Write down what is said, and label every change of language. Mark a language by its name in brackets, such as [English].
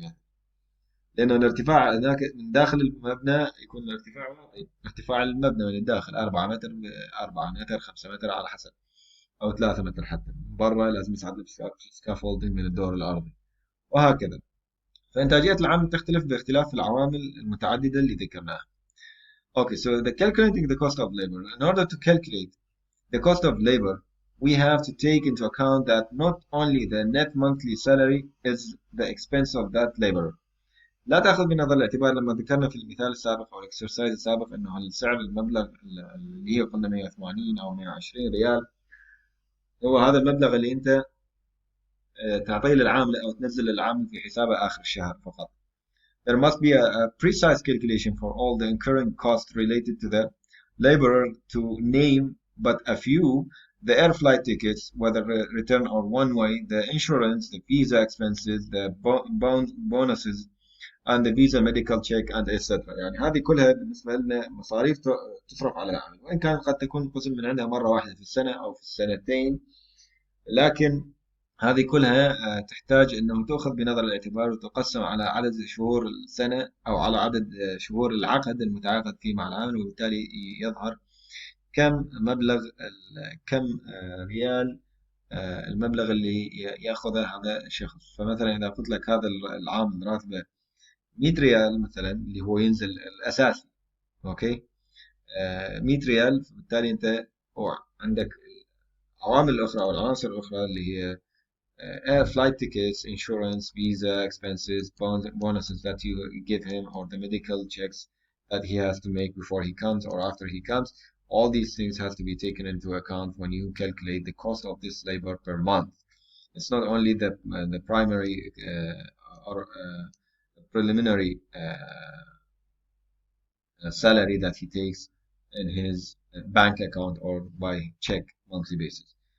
[Arabic] يعني لأنه الارتفاع هناك من داخل المبنى يكون الارتفاع واطي، ارتفاع المبنى من الداخل 4 متر، 4 متر 5 متر على حسب، أو 3 متر حتى. برا لازم يصعد سكافولدينج من الدور الأرضي وهكذا. فإنتاجية العامل تختلف باختلاف العوامل المتعددة اللي ذكرناها. [English] Okay, so the calculating the cost of labor. In order to calculate the cost of labor, we have to take into account that not only the net monthly salary is the expense of that labor. [Arabic] لا تأخذ بنظر الاعتبار لما ذكرنا في المثال السابق أو الاكسرسايز السابق أنه السعر المبلغ اللي هي قلنا 180 أو 120 ريال هو هذا المبلغ اللي أنت تعطيه للعامل أو تنزل للعامل في حسابه آخر الشهر فقط. [English] There must be a precise calculation for all the incurring costs related to the laborer, to name but a few: the air flight tickets, whether return or one way, the insurance, the visa expenses, the bonuses, and the visa medical check, and etc. [Arabic] يعني هذه كلها بالنسبة لنا مصاريف تصرف على العامل، وإن كان قد تكون قسم من عندها مرة واحدة في السنة أو في السنتين، لكن هذه كلها تحتاج أنه تؤخذ بنظر الاعتبار وتقسم على عدد شهور السنة أو على عدد شهور العقد المتعاقد فيه مع العامل، وبالتالي يظهر كم مبلغ كم ريال المبلغ اللي يأخذه هذا الشخص. فمثلا إذا قلت لك هذا العامل راتبه 100 ريال مثلا اللي هو ينزل الأساسي، أوكي 100 ريال، فبالتالي أنت عندك عوامل أخرى أو العناصر الأخرى اللي هي [English] flight tickets, insurance, visa expenses, bonuses that you give him, or the medical checks that he has to make before he comes or after he comes. All these things has to be taken into account when you calculate the cost of this labor per month. It's not only the primary or preliminary salary that he takes in his bank account or by check monthly basis.